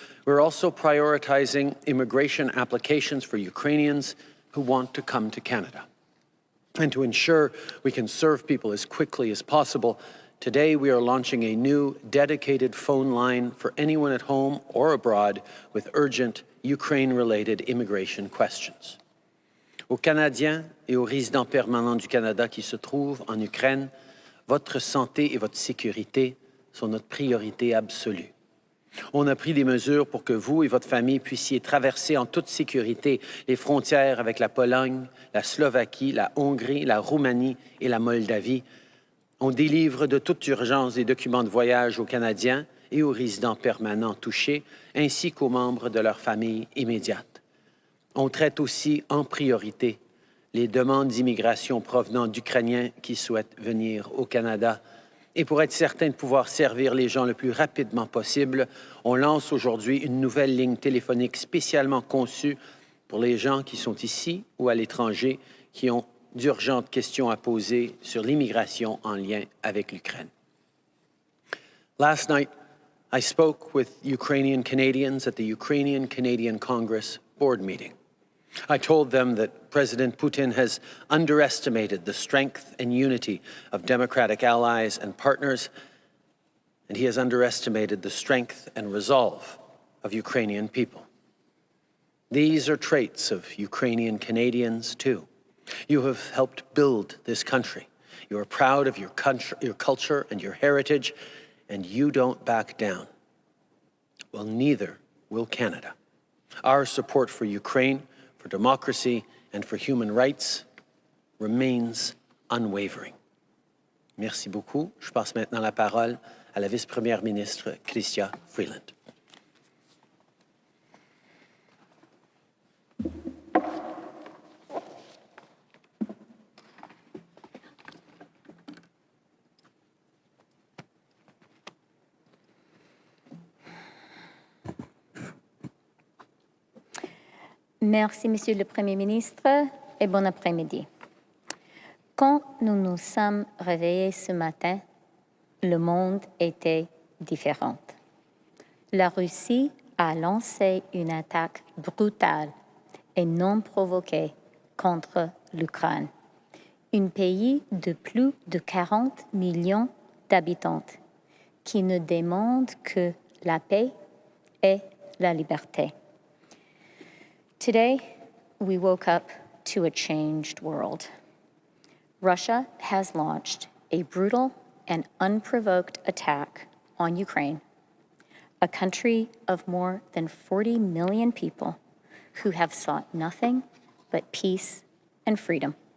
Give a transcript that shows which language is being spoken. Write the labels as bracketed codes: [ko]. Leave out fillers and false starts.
[en] We're also prioritizing immigration applications for Ukrainians who want to come to Canada. And to ensure we can serve people as quickly as possible, today we are launching a new dedicated phone line for anyone at home or abroad with urgent Ukraine-related immigration questions. [fr] Aux Canadiens et aux résidents permanents du Canada qui se trouvent en Ukraine, votre santé et votre sécurité sont notre priorité absolue. On a pris des mesures pour que vous et votre famille puissiez traverser en toute sécurité les frontières avec la Pologne, la Slovaquie, la Hongrie, la Roumanie et la Moldavie. On délivre de toute urgence des documents de voyage aux Canadiens et aux résidents permanents touchés, ainsi qu'aux membres de leur famille immédiate. On traite aussi en priorité les demandes d'immigration provenant d'Ukrainiens qui souhaitent venir au Canada. Et pour être certain de pouvoir servir les gens le plus rapidement possible, on lance aujourd'hui une nouvelle ligne téléphonique spécialement conçue pour les gens qui sont ici ou à l'étranger, qui ont d'urgentes questions à poser sur l'immigration en lien avec l'Ukraine. [en] Last night, I spoke with Ukrainian Canadians at the Ukrainian-Canadian Congress board meeting. I told them that President Putin has underestimated the strength and unity of democratic allies and partners, and he has underestimated the strength and resolve of Ukrainian people. These are traits of Ukrainian Canadians, too. You have helped build this country. You are proud of your culture and your heritage, and you don't back down. Well, neither will Canada. Our support for Ukraine, for democracy, and for human rights remains unwavering. [fr] Merci beaucoup. Je passe maintenant la parole à la vice-première ministre Chrystia Freeland. Merci, Monsieur le Premier ministre, et bon après-midi. Quand nous nous sommes réveillés ce matin, le monde était différent. La Russie a lancé une attaque brutale et non provoquée contre l'Ukraine, un pays de plus de 40 millions d'habitants qui ne demande que la paix et la liberté. [en] Today, we woke up to a changed world. Russia has launched a brutal and unprovoked attack on Ukraine, a country of more than 40 million people who have sought nothing but peace and freedom.